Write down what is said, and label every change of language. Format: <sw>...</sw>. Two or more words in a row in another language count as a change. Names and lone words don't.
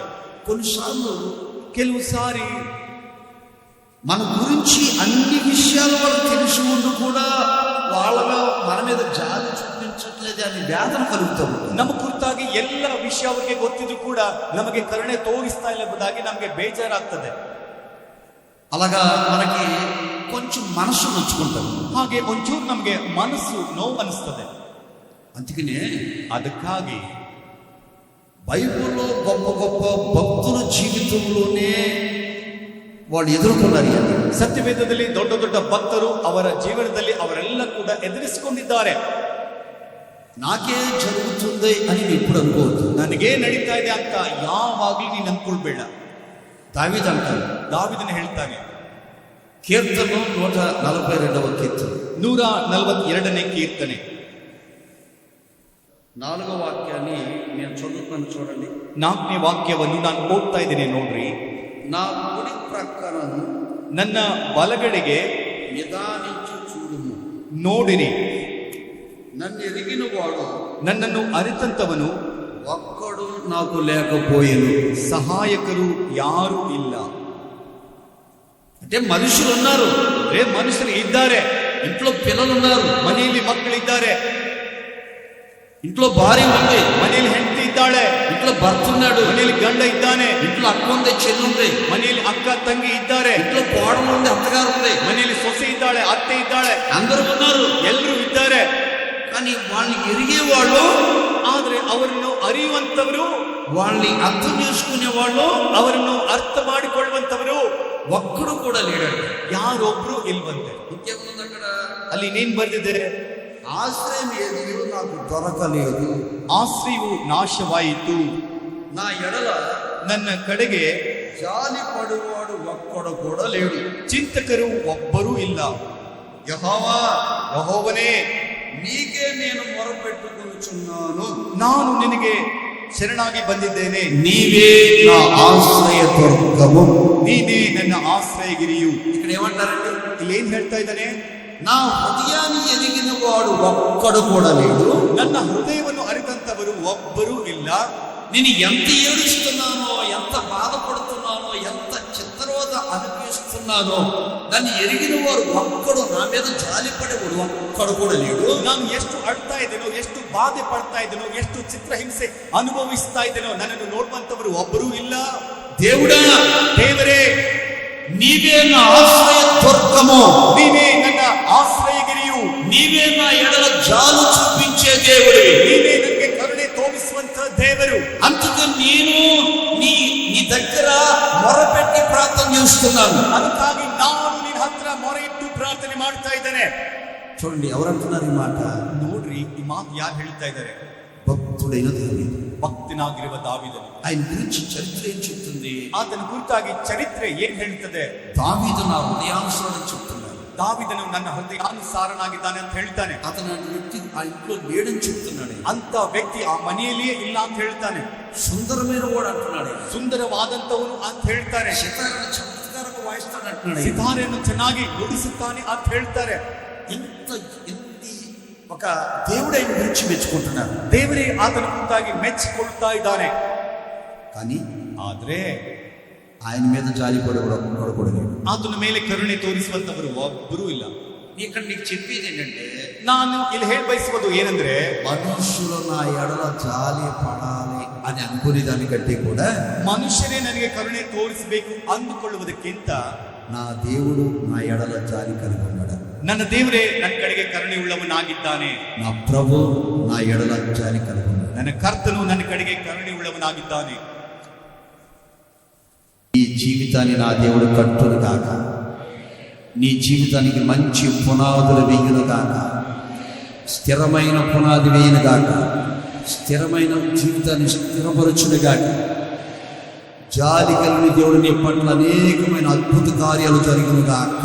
<te>కొన్నిసార్లు</te> <kn>ಕೆಲವು ಸಾರಿ</kn> <te>మన గురించి అన్ని విషయాలు వాళ్ళు తెలిసి ఉండి కూడా వాళ్ళలో మన మీద జాలి చూపించట్లేదు అని వేదన కలుగుతూ ఉంటుంది.</te> <kn>ನಮ್ಮ ಕುರಿತಾಗಿ ಎಲ್ಲ ವಿಷಯ ಅವರಿಗೆ ಗೊತ್ತಿದ್ರು ಕೂಡ ನಮಗೆ ಕರುಣೆ ತೋರಿಸ್ತಾ ಇಲ್ಲ ಎಂಬುದಾಗಿ ನಮಗೆ ಬೇಜಾರಾಗ್ತದೆ.</kn> <te>అలాగా మనకి కొంచెం మనసు నొచ్చుకుంటాం.</te> <kn>ಹಾಗೆ ಒಂಚೂರು ನಮಗೆ ಮನಸ್ಸು ನೋವು ಅನಿಸ್ತದೆ.</kn> <te>అందుకనే</te> <kn>ಅದಕ್ಕಾಗಿ</kn> <te>బైబిల్లో గొప్ప గొప్ప భక్తుల జీవితంలోనే వాళ్ళు ఎదుర్కొన్నారు.</te> <kn>ಸತ್ಯವೇದದಲ್ಲಿ ದೊಡ್ಡ ದೊಡ್ಡ ಭಕ್ತರು ಅವರ ಜೀವನದಲ್ಲಿ ಅವರೆಲ್ಲ ಕೂಡ ಎದುರಿಸಿಕೊಂಡಿದ್ದಾರೆ.</kn> <te>నాకే జరుగుతుంది అని ఎప్పుడు అనుకోవద్దు.</te> <kn>ನನಗೇ ನಡೀತಾ ಇದೆ ಅಂತ ಯಾವಾಗ್ಲೂ ನೀನು ಅನ್ಕೊಳ್ಬೇಡ.</kn> <te>దావీదు అంటాడు,</te> <kn>ದಾವೀದನು ಹೇಳ್ತಾನೆ,</kn> <te>కీర్తన 142వ కీర్తన</te> <kn>142ನೇ ಕೀರ್ತನೆ</kn> <te>4వ వాక్యాన్ని నేను చదువుతాను, చూడండి.</te> <kn>4ನೇ ವಾಕ್ಯವನ್ನು ನಾನು ಓದ್ತಾ ಇದ್ದೇನೆ, ನೋಡ್ರಿ.</kn> <te>నా కుడి ప్రక్కనను</te> <kn>ನನ್ನ ಬಲಗಡೆಗೆ</kn> <te>నిదానించి చూడుము,</te> <kn>ನೋಡಿರಿ.</kn> <te>నన్ను ఎరిగిన వాడు,</te> <kn>ನನ್ನನ್ನು ಅರಿತಂತವನು</kn> <te>ఒక్కడు నాకు లేకపోయేను.</te> <kn>ಸಹಾಯಕರು ಯಾರು ಇಲ್ಲ.</kn> <te>అంటే మనుషులు ఉన్నారు,</te> <kn>ಮನುಷ್ಯರು ಇದ್ದಾರೆ,</kn> <te>ఇంట్లో పిల్లలు ఉన్నారు,</te> <kn>ಮನೆಯಲ್ಲಿ ಮಕ್ಕಳಿದ್ದಾರೆ,</kn> <te>ఇంట్లో భార్య ఉంది,</te> <kn>ಮನೆಯಲ್ಲಿ ಹೆಂಡತಿ ಇದ್ದಾಳೆ,</kn> <te>ఇంట్లో భర్త ఉన్నాడు,</te> <kn>ಮನೆಯಲ್ಲಿ ಗಂಡ ಇದ್ದಾನೆ,</kn> <te>ఇంట్లో అక్క ఉంది, చెల్లి ఉంది,</te> <kn>ಮನೆಯಲ್ಲಿ ಅಕ್ಕ ತಂಗಿ ಇದ್ದಾರೆ,</kn> <te>ఇంట్లో కోడలు ఉంది, అత్తగారు ఉంది,</te> <kn>ಮನೆಯಲ್ಲಿ ಸೊಸೆ ಇದ್ದಾಳೆ, ಅತ್ತೆ ಇದ್ದಾಳೆ,</kn> <te>అందరూ ఉన్నారు,</te> <kn>ಎಲ್ಲರೂ ಇದ್ದಾರೆ.</kn> <te>కానీ వాళ్ళని ఎరిగే వాళ్ళు,</te> <kn>ಆದ್ರೆ ಅವರನ್ನು ಅರಿಯುವಂತವರು,</kn> <te>వాళ్ళని అర్థం చేసుకునే వాళ్ళు,</te> <kn>ಅವರನ್ನು ಅರ್ಥ ಮಾಡಿಕೊಳ್ಳುವಂತವರು</kn> <te>ఒక్కడు కూడా లేడండి.</te> <kn>ಯಾರೊಬ್ರು ಇಲ್ವಂತೆ.</kn> <te>ఇంకేముంది అక్కడ?</te> <kn>ಅಲ್ಲಿ ಇನ್ನೇನ್ ಬರ್ದಿದೆ,</kn> <te>ఆశ్రయం ఏది నాకు దొరకలేదు,</te> <kn>ಆಶ್ರಯವು ನಾಶವಾಯಿತು,</kn> <te>నా ఎడల</te> <kn>ನನ್ನ ಕಡೆಗೆ</kn> <te>జాలి పడువాడు ఒక్కడు కూడా లేడు,</te> <kn>ಚಿಂತಕರು ಒಬ್ಬರೂ ಇಲ್ಲ.</kn> <te>యెహోవా,</te> <kn>ಯೆಹೋವನೇ,</kn> <te>నీకే నేను మొరపెట్టుకొనుచున్నాను,</te> <kn>ನಾನು ನಿನಗೆ ಶರಣಾಗಿ ಬಂದಿದ್ದೇನೆ,</kn> <te>నీవే నా ఆశ్రయ దుర్గము.</te> <kn>ನೀನೇ ನನ್ನ ಆಶ್ರಯಗಿರಿಯು.</kn> <te>ఇక్కడ ఏమంటారండి?</te> <kn>ಇಲ್ಲಿ ಏನ್ ಹೇಳ್ತಾ ಇದ್ದಾನೆ,</kn> <te>నా హృదయాన్ని ఎదిగిన వాడు ఒక్కడు కూడా లేడు,</te> <kn>ನನ್ನ ಹೃದಯವನ್ನು ಅರಿತಂತವರು ಒಬ್ಬರೂ ಇಲ್ಲ.</kn> <te>నేను ఎంత ఏడుస్తున్నానో, ఎంత బాధపడుతున్నానో, ఎంత చిత్రవద అనిపిస్తున్నానో, దాన్ని ఎరిగిన వారు ఒక్కడు, నా మీద జాలిపడేవాడు ఒక్కడు కూడా లేడు.</te> <kn>ನಾನು ಎಷ್ಟು ಅಳ್ತಾ ಇದ್ದೇನೋ, ಎಷ್ಟು ಬಾಧೆ ಪಡ್ತಾ ಇದ್ದೇನೋ, ಎಷ್ಟು ಚಿತ್ರಹಿಂಸೆ ಅನುಭವಿಸ್ತಾ ಇದ್ದೇನೋ, ನನ್ನನ್ನು ನೋಡುವಂತವರು ಒಬ್ಬರೂ ಇಲ್ಲ.</kn> <te>దేవుడా,</te> <kn>ದೇವರೇ,</kn> <te>నీవే నా ఆశ్రయ దుర్గము,</te> <kn>ನೀನೇ ನನ್ನ ಆಶ್ರಯಗಿರಿಯು,</kn> <te>నీవే నా ఎడల జాలు చూపించే దేవుడివి,</te> <kn>ನೀನೇ ನನಗೆ ಕರುಣೆ ತೋರಿಸುವಂತ ದೇವರು.</kn> <te>అందుకే నేను నీ దగ్గర మొరపెట్టి ప్రార్థన చేస్తున్నాను.</te> <kn>ಅದಕ್ಕಾಗಿ ನಾನು ನಿನ್ನ ಹತ್ರ ಮೊರೆ ಇಟ್ಟು ಪ್ರಾರ್ಥನೆ ಮಾಡ್ತಾ ಇದ್ದೇನೆ.</kn> <te>చూడండి, ఎవరంటున్నారు ఈ మాట?</te> <kn>ನೋಡ್ರಿ, ಈ ಮಾತು ಯಾರು ಹೇಳ್ತಾ ಇದ್ದಾರೆ?</kn> <te>భక్తుడైన దావీదు.</te> <kn>ಭಕ್ತನಾಗಿರುವ ದಾವೀದನು.</kn> <te>ఆయన గురించి చరిత్ర ఏం చెప్తుంది?</te> <kn>ಆತನ ಕುರಿತಾಗಿ ಚರಿತ್ರೆ ಏನ್ ಹೇಳ್ತದೆ?</kn> <te>దావీదు నా హృదయానుసారం చెప్తున్నాడు.</te> <kn>ದಾವೀದನು ನನ್ನ ಹೃದಯಾನುಸಾರನಾಗಿದ್ದಾನೆ ಅಂತ ಹೇಳ್ತಾನೆ.</kn> <te>అతను వ్యక్తి ఆ ఇంట్లో లేడని చెప్తున్నాడు.</te> <kn>ಅಂತ ವ್ಯಕ್ತಿ ಆ ಮನೆಯಲ್ಲಿಯೇ ಇಲ್ಲ ಅಂತ ಹೇಳ್ತಾನೆ.</kn> <te>సుందరమైన వాడు అంటున్నాడు.</te> <kn>ಸುಂದರವಾದಂತವನು ಅಂತ ಹೇಳ್ತಾರೆ.</kn> <te>సితారను చమత్కారంగా వాయిస్తాడు అంటున్నాడు.</te> <kn>ಸಿತಾರೆಯನ್ನು ಚೆನ್ನಾಗಿ ನುಡಿಸುತ್ತಾನೆ ಅಂತ ಹೇಳ್ತಾರೆ.</kn> <te>ఇంత ఒక దేవుడు ఆయన గురించి మెచ్చుకుంటున్నారు.</te> <kn>ದೇವರೇ ಆತನ ಕುರಿತಾಗಿ ಮೆಚ್ಚಿಕೊಳ್ಳುತ್ತಾ ಇದ್ದಾನೆ.</kn> <te>కానీ</te> <kn>ಆದ್ರೆ</kn> <te>ఆయన మీద జాలి పడకూడదు.</te> <kn>ಆತನ ಮೇಲೆ ಕರುಣೆ ತೋರಿಸುವಂತವರು ಒಬ್ಬರೂ ಇಲ್ಲ.</kn> <te>ఇక్కడ నీకు చెప్పేది ఏంటంటే,</te> <kn>ನಾನು ಇಲ್ಲಿ ಹೇಳ ಬಯಸುವುದು ಏನಂದ್ರೆ,</kn> <te>మనుషులు నా ఎడల జాలి పడాలి అని అనుకునే దానికంటే కూడా</te> <kn>ಮನುಷ್ಯರೇ ನನಗೆ ಕರುಣೆ ತೋರಿಸಬೇಕು ಅಂದುಕೊಳ್ಳುವುದಕ್ಕಿಂತ</kn> <te>నా దేవుడు నా ఎడల జాలి కలిగి ఉన్నాడు.</te> <kn>ನನ್ನ ದೇವರೇ ನನ್ನ ಕಡೆಗೆ ಕರುಣೆ ಉಳ್ಳವನಾಗಿದ್ದಾನೆ.</kn> <te>నా ప్రభు నా ఎడల జాలి కలిగి ఉన్నాడు.</te> <kn>ನನ್ನ ಕರ್ತನು ನನ್ನ ಕಡೆಗೆ ಕರುಣೆ ಉಳ್ಳವನಾಗಿದ್ದಾನೆ.</kn> <te>ఈ జీవితాన్ని నా దేవుడు కట్టును గాక. నీ జీవితానికి మంచి పునాదులు వేయును గాక. స్థిరమైన పునాది వేయును గాక. స్థిరమైన జీవితాన్ని స్థిరపరచును గాక. జాలి కలిగిన దేవుడు నీ పట్ల అనేకమైన అద్భుత కార్యాలు జరుగును గాక.</te>